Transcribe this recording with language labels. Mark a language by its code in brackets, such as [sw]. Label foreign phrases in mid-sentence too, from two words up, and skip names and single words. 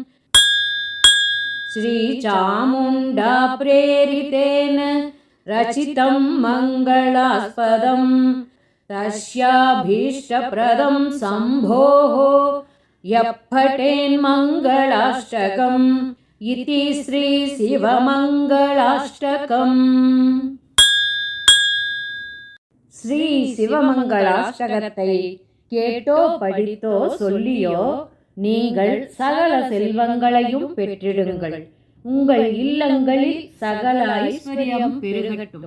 [sa] श्रीचामुण्डा प्रेरितेन रचितं मङ्गलास्पदं तस्याभीष्टप्रदं शम्भोः यः पठेन्मङ्गलाष्टकम् इति श्रीशिवमङ्गलाष्टकम्. [ta] ஸ்ரீ சிவமங்களாஷ்டகத்தை கேட்டோ படித்தோ சொல்லியோ நீங்கள் சகல செல்வங்களையும் பெற்றிடுங்கள். உங்கள் இல்லங்களில் சகல ஐஸ்வர்யம் பெருகட்டும்.